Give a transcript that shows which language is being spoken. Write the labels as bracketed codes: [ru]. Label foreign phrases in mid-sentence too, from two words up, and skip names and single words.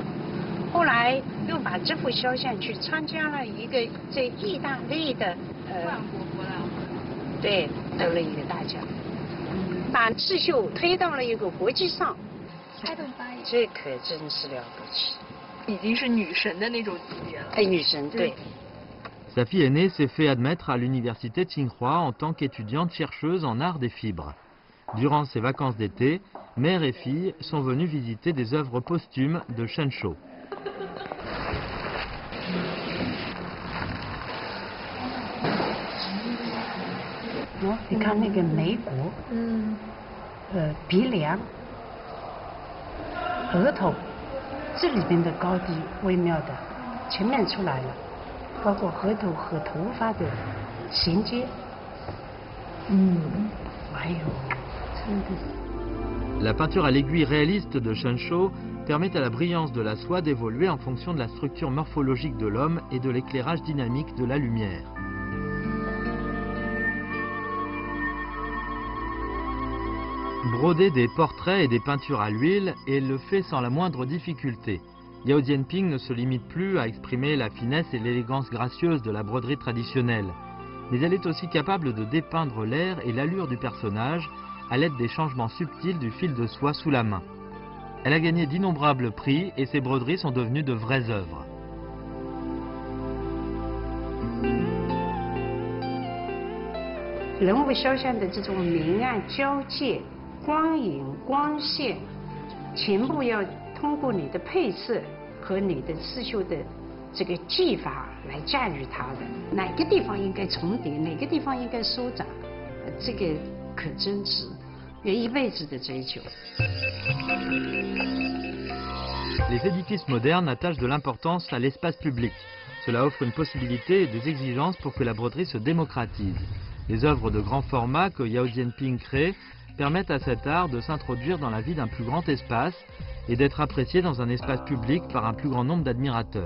[zh] 后来又把这幅肖像去参加了一个在意大利的对，得了一个大奖，把刺绣推到了一个国际上，这可真是了不起，已经是女神的那种级别了。哎，女神对。 [fr] Sa fille aînée s'est fait admettre à l'université Tsinghua en tant qu'étudiante chercheuse en art des fibres. Durant ses vacances d'été, mère et fille sont venues visiter des œuvres posthumes de Shen Shou. [zh] 你看那个眉骨，鼻梁、额头，这里边的高低微妙的全面出来了，包括额头和头发的衔接。哎呦，真的是。 [fr] La peinture à l'aiguille réaliste de Shen Shou permet à la brillance de la soie d'évoluer en fonction de la structure morphologique de l'homme et de l'éclairage dynamique de la lumière. Broder des portraits et des peintures à l'huile, et le fait sans la moindre difficulté. Yao Jianping ne se limite plus à exprimer la finesse et l'élégance gracieuse de la broderie traditionnelle, mais elle est aussi capable de dépeindre l'air et l'allure du personnage à l'aide des changements subtils du fil de soie sous la main. Elle a gagné d'innombrables prix et ses broderies sont devenues de vraies œuvres. [zh] 人物肖像的这种明暗交界、光影、光线，全部要通过你的配色和你的刺绣的这个技法来驾驭它的。哪个地方应该重叠，哪个地方应该收窄，这个可真是人一辈子的追求。 [fr] Les édifices modernes attachent de l'importance à l'espace public. Cela offre une possibilité et des exigences pour que la broderie se démocratise. Les œuvres de grand format que Yao Jianping crée permettent à cet art de s'introduire dans la vie d'un plus grand espace et d'être apprécié dans un espace public par un plus grand nombre d'admirateurs.